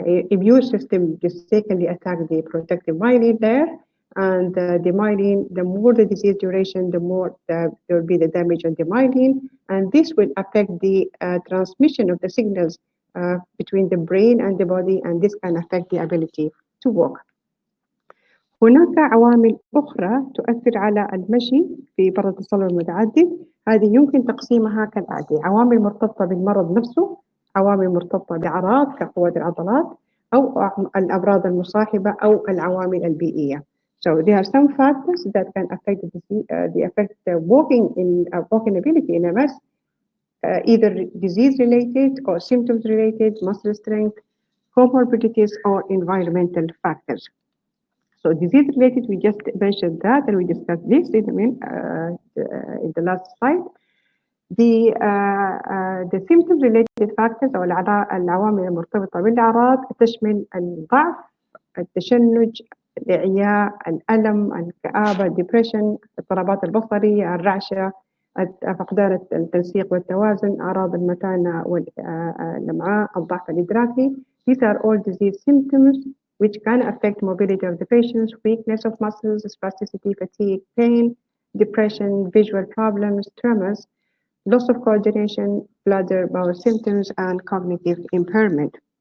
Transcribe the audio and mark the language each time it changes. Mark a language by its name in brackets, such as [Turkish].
[English] immune system mistakenly attack the protective myelin there, and the myelin, the more the disease duration, the more there will be the damage on the myelin, and this will affect the transmission of the signals between the brain and the body, and this can affect the ability to walk. [Arabic] هناك عوامل أخرى تؤثر على المشي في برد الصلب المتعدد. هذه يمكن تقسيمها كالآتي: عوامل مرتبطة بالمرض نفسه، عوامل مرتبطة بأعراض كقوة العضلات، أو الأمراض المصاحبة، أو العوامل البيئية. [English] So there are some factors that can affect the walking ability in MS, either disease-related or symptoms-related, muscle strength, comorbidities, or environmental factors. So disease-related, we just mentioned that, and we discussed this in the last slide. The symptom-related factors [Arabic] أو العوامل المرتبطة بالأعراض تشمل الضعف، التشنج، الإعياء، الألم، الكآبة، depression، الاضطرابات البصرية، الرعشة، فقدان التنسيق والتوازن، أعراض المثانة والأمعاء، الضعف الإدراكي. [English] These are all disease symptoms which can affect mobility of the patients, weakness of muscles, spasticity, fatigue, pain, depression, visual problems, tremors, loss of coordination, bladder, bowel symptoms, and cognitive impairment.